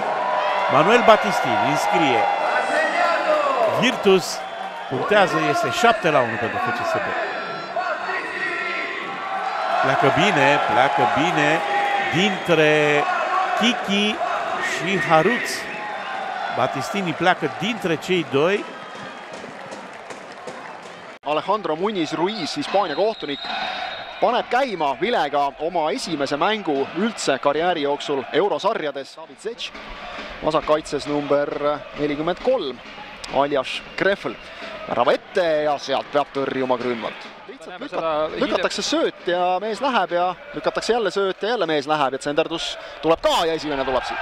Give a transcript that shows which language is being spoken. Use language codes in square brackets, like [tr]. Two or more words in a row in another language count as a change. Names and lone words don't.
[ro] Manuel Battistini înscrie. Virtus punctează, este 7-1 pentru FCSB. Pleacă bine dintre Kiki și Haruț. Battistini pleacă dintre cei doi. [et] Alejandro Muniz Ruiz, Hispaania kohtunik, paneb käima vilega oma esimese mängu üldse karjääri jooksul eurosarjades. Savitsec, vasakkaitses number 43, Aljas Krefl. Värava ette ja sealt peab tõrjuma Grünwald. Lihtsalt lükatakse sööt ja mees läheb ja lükatakse jälle sööt ja jälle mees läheb, et senderdus tuleb ka ja esimene tuleb siit.